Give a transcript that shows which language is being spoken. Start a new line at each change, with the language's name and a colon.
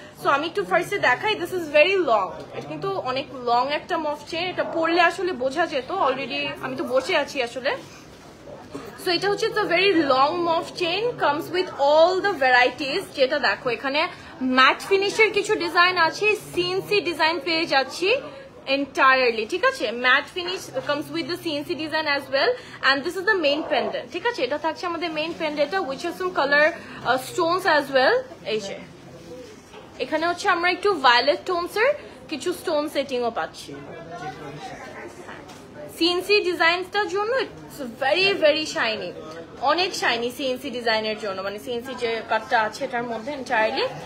Bangla: So আমি একটু ফার্স্টে দেখাই।
English: This is very long.
Bangla: এটা কিন্তু অনেক লং একটা মফ চেইন। এটা পরলে আসলে বোঝা যেত। অলরেডি আমি তো বসে আছি আসলে। সো এটা হচ্ছে
English: The very long muff chain, comes with all the varieties.
Bangla: যেটা দেখো, এখানে ম্যাট ফিনিশের কিছু ডিজাইন আছে, সিএনসি ডিজাইন পেয়ে যাচ্ছি entirely. ঠিক আছে,
English: Matte finish comes with the CNC design as well, and this is the main pendant.
Bangla: ঠিক আছে, এটা থাকছে আমাদের main পেন্ডেন্টটা,
English: which has some color stones as well.
Bangla: এই যে এখানে হচ্ছে আমরা একটু ভায়োলেট টোনস এর কিছু স্টোন সেটিং ও পাচ্ছি। সিএনসি ডিজাইনটার জন্য
English: it's very very shiny,
Bangla: অনেক শাইনি সিএনসি ডিজাইনের জন্য, মানে সিএনসি যে কাটটা আছে এটার মধ্যে এন্টায়ারলি।